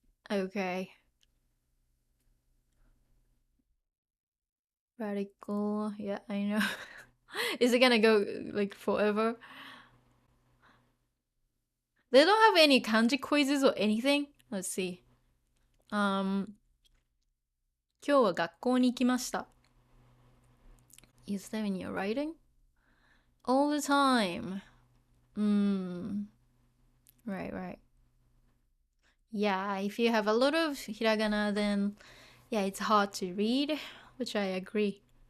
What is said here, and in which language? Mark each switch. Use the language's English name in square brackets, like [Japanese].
[English] Okay. Radical. Yeah, I know. Is it gonna go like forever? They don't have any kanji quizzes or anything. Let's see. [Japanese] 今日は学校に行きました. [English] Is there in your writing? All the time. Right. Yeah, if you have a lot of hiragana, then yeah, it's hard to read, which I agree.